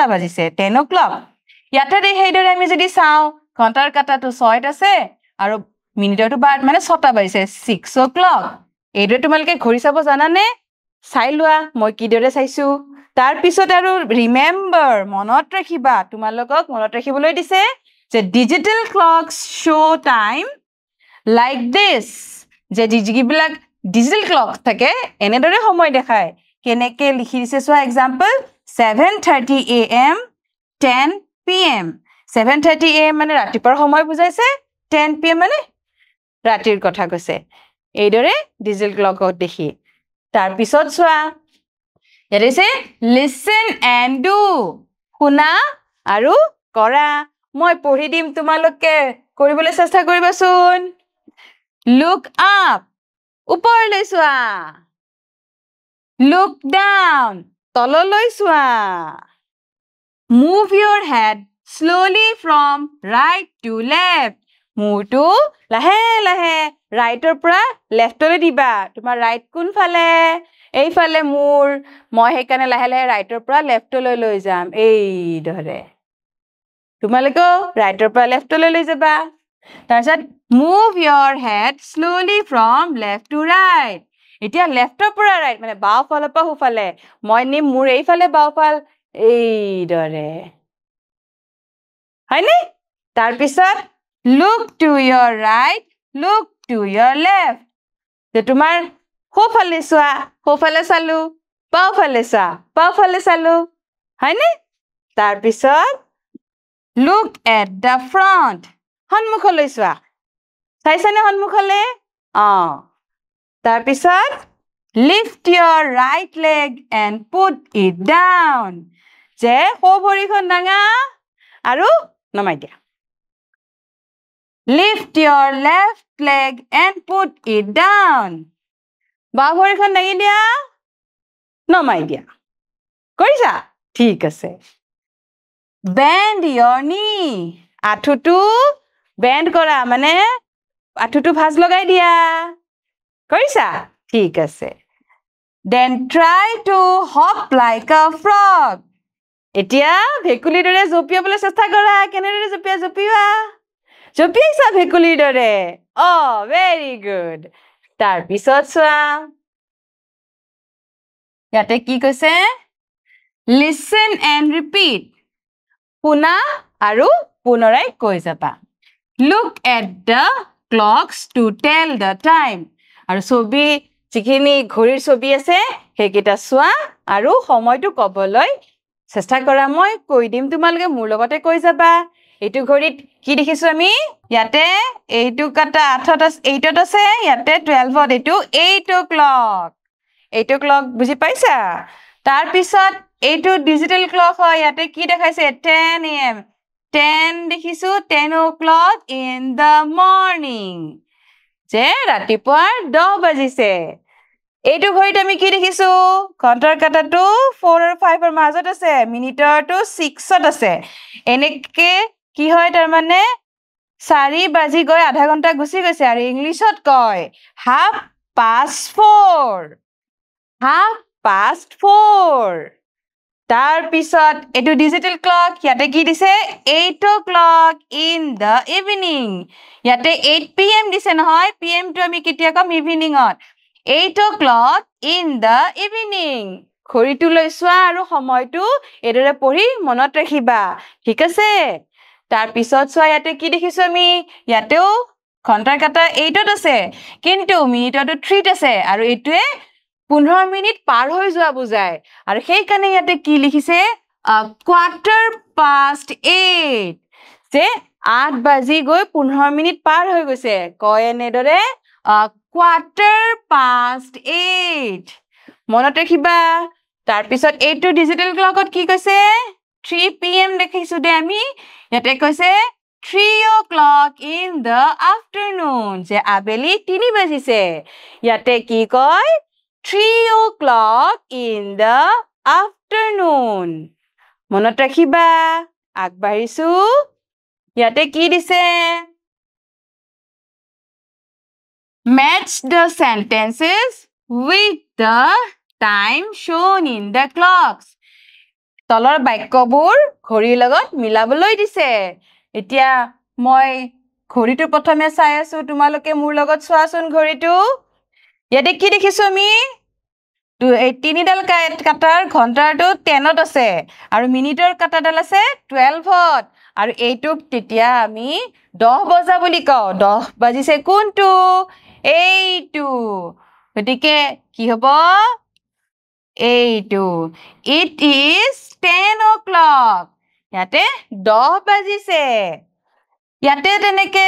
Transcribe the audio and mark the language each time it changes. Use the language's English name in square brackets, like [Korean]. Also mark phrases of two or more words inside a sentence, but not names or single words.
[Assamese] বাজিছে 10 o'clock ইয়াতে হেইদৰে আমি যদি চাওঁ ঘণ্টাৰ কাটাটো 6ত আছে আৰু মিনিটৰটো মানে 6টা বাজিছে 6 o'clock এইদৰে তোমালোকে ঘড়ী চাব জানানে চাই লোৱা মই কিদৰে চাইছো তাৰ পিছত আৰু ৰিমেম্বাৰ মনত ৰাখিবা তোমালোকক মনত ৰাখিবলৈ দিছে যে [English] digital clocks show time like [Assamese] this যে যিবিলাক [English] digital clock [Assamese] থাকে এনেদৰে সময় দেখায় কেনেকে লিখি দিছে চোৱা এক্সাম্পল 7:30 AM 10 PM 7:30 AM মানে ৰাতিপুৱাৰ সময় বুজাইছে 10 PM মানে ৰাতিৰ কথা কৈছে এইদৰে [English] digital clockত [Assamese] দেখি তাৰ পিছত চোৱা ইয়াত আছে [English] listen and do [Assamese] শুনা আৰু কৰা মই পঢ়ি দিম তোমালোকে কৰিবলৈ চেষ্টা কৰিবাচোন [English] look up [Assamese] ওপৰলৈ চোৱা [English] look down [Assamese] তললৈ চোৱা [English] move your head slowly from right to left [Assamese] মূৰটো লাহে লাহে ৰাইটৰ পৰা লেফটলৈ দিবা তোমাৰ ৰাইট কোন ফালে এইফালে মূৰ মই সেইকাৰণে লাহে লাহে ৰাইটৰ পৰা লেফটলৈ লৈ যাম এই ধৰে তোমালোকে ৰাইটৰ পৰা লেফটলৈ লৈ যাবা তাৰপিছত move [English] your head slowly from left to right [Assamese] এতিয়া লেফটৰ পৰা ৰাইট মানে বাও ফালৰ পৰা সোফালে মই নিম মোৰ এইফালে বাওফাল এই ধৰে হয়নে তাৰপিছত [English] look to your right look to your left [Assamese] যে তোমাৰ সোফালে চোৱা সোফালে চালো বাওফালে চোৱা বাওফালে চালো হয়নে তাৰপিছত [English] look at the front [Assamese] সন্মুখলৈ চোৱা চাইছানে সন্মুখলৈ তাৰপিছত [English] lift your right leg and put it down [Assamese] যে সো ভৰিখন ডাঙা আৰু নমাই দিয়া lift [English] your left leg and put it down [Assamese] বাও ভৰিখন দাঙি দিয়া নমাই দিয়া কৰিছা ঠিক আছে [English] bend your knee [Assamese] আঁঠুটো বেন্ড কৰা মানে আঁঠুটো ভাঁজ লগাই দিয়া কৰিছা ঠিক আছে [English] then try to hop like a frog [Assamese] এতিয়া ভেকুলীৰ দৰে জঁপিয়াবলৈ চেষ্টা কৰা কেনেদৰে জঁপিওৱা জঁপিয়াইছা ভেকুলীৰ দৰে [English] very good [Assamese] তাৰপিছত চোৱা ইয়াতে কি কৈছে [English] listen and repeat [Assamese] শুনা আৰু পুনৰাই কৈ যাবা [English] look at the clocks to tell the time [Assamese] আৰু ছবি যিখিনি ঘড়ীৰ ছবি আছে সেইকেইটা চোৱা আৰু সময়টো ক'বলৈ চেষ্টা কৰা মই কৈ দিম তোমালোকে মোৰ লগতে কৈ যাবা এইটো ঘড়ীত কি দেখিছো আমি ইয়াতে এইটো কাটা 8ত আছে ইয়াতে 12ত এইটো 8 o'clock বুজি পাইছা তাৰ পিছত এইটো [English] digital clock [Assamese] হয় ইয়াতে কি দেখাইছে 10 am 10 দেখিছো [English] 10 o'clock in the morning [Assamese] যে ৰাতিপুৱা 10 বাজিছে এইটো ঘড়ীত আমি কি দেখিছো ঘণ্টাৰ কাটাটো 4 আৰু 5 ৰ মাজত আছে মিনিটৰটো 6ত আছে এনেকে কি হয় তাৰ মানে 4 বাজি গৈ আধা ঘণ্টা গুচি গৈছে আৰু ইংলিছত কয় [English] half past [Assamese] 4 তাৰ পিছত এটো [English] digital clock [Assamese] ইয়াতে কি দিছে [English] 8 o'clock in the evening [Assamese] ইয়াতে 8 pm দিছে নহয় pm টো আমি কেতিয়া কম ইভিনিংত [English] 8 o'clock in the evening [Assamese] ঘড়ীটো লৈ চোৱা আৰু সময়টো এদৰে পঢ়ি মনত ৰাখিবা ঠিক আছে তাৰ পিছত চোৱা ইয়াতে কি দেখিছো আমি ইয়াতেও ঘণ্টাৰ কাটা 8ত আছে কিন্তু মিনিটৰটো 3ত আছে আৰু এইটোৱে 15 মিনিট পাৰ হৈ যোৱা বুজায় আৰু সেই কাৰণে ইয়াতে কি লিখিছে [English] quarter past [Assamese] 8 যে 8 বাজি গৈ 15 মিনিট পাৰ হৈ গৈছে কয় এনেদৰে quarter past 8 মনত ৰাখিবা তাৰ পিছত এইটো [English] digital clockত [Assamese] কি কৈছে 3 pm দেখিছো দে আমি ইয়াতে কৈছে [English] 3 o'clock in the afternoon [Assamese] যে আবেলি 3 বাজিছে ইয়াতে কি কয় [English] 3 o'clock in the afternoon [Assamese] মনত ৰাখিবা আগবাঢ়িছো ইয়াতে কি দিছে [English] match the sentences with the time shown in the clocks [Assamese] তলৰ বাক্যবোৰ ঘড়ীৰ লগত মিলাবলৈ দিছে এতিয়া মই ঘড়ীটো প্ৰথমে চাই আছো তোমালোকে মোৰ লগত চোৱাচোন ঘড়ীটো ইয়াতে কি দেখিছো আমি তিনিডাল কাটাৰ ঘণ্টাৰটো 10ত আছে আৰু মিনিটৰ কাটাডাল আছে 12ত আৰু এইটোক তেতিয়া আমি 10 বজা বুলি কওঁ 10 বাজিছে কোনটো এইটো গতিকে কি হ'ব এইটো [English] it is 10 o'clock [Assamese] ইয়াতে 10 বাজিছে ইয়াতে তেনেকে